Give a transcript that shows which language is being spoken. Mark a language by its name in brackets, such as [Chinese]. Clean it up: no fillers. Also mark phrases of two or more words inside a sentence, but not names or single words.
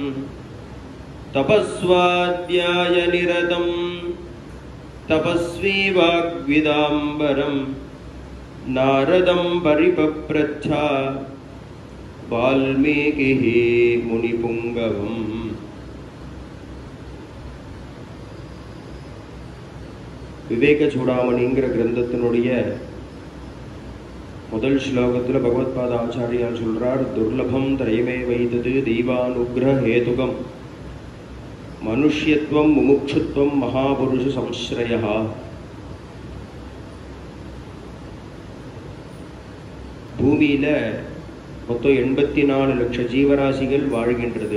[Sanskrit] तपस्वाध्याय निरतं तपस्वी वाग्विदाम्बरं नारदं परिपप्रच्छ वाल्मीकिः मुनिपुङ्गवम्। [Tamil] விவேக சூடாமணிங்கிற கிரந்தத்தினுடைய முதல் ஸ்லோகத்தில் பகவத்பாத ஆச்சாரியார் சொல்றார், [Sanskrit] दुर्लभं त्रयमे वैतत् दैवानुग्रह हेतुकम् मनुष्यत्वं मुमुक्षुत्वं महापुरुष संश्रयः. [Tamil] பூமியில மொத்தம் 84 லட்சம் ஜீவராசிகள் வாழ்கின்றது.